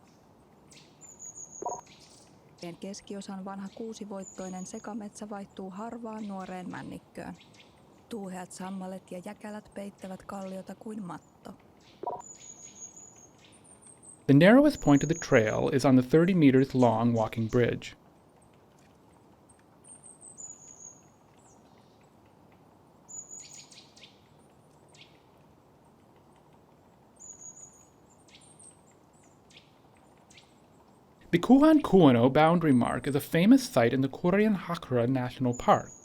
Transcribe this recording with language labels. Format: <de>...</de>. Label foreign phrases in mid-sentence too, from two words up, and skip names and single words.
<fi>Keskiosan vanha kuusivoittoinen sekametsä vaihtuu harvaan nuoreen männikköön. Tuuheat sammalet ja jäkälät peittävät kalliota kuin matto.</fi> <en>The narrowest point of the trail is on the 30 meters long walking bridge. The Kuuno boundary mark is a famous site in the Kurjenrahka National Park.</en>